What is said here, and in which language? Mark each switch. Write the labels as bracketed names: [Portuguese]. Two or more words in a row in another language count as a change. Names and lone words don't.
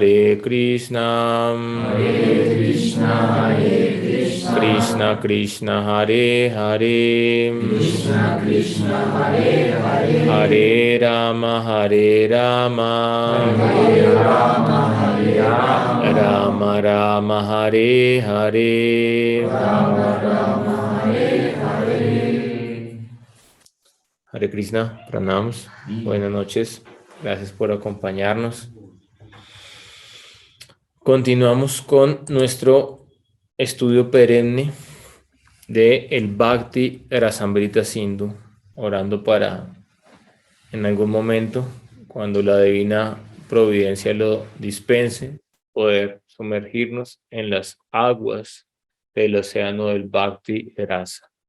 [Sanskrit] Krishna Krishna Hare Hare Hare Rama Rama Rama Hare Hare Hare Krishna, pranams, [Spanish] buenas noches, gracias por acompañarnos. Continuamos con nuestro estudio perenne de el Bhakti Rasamrita Sindhu, orando para en algún momento, cuando la divina providencia lo dispense, poder sumergirnos en las aguas del océano del [Sanskrit] Bhakti Rasa.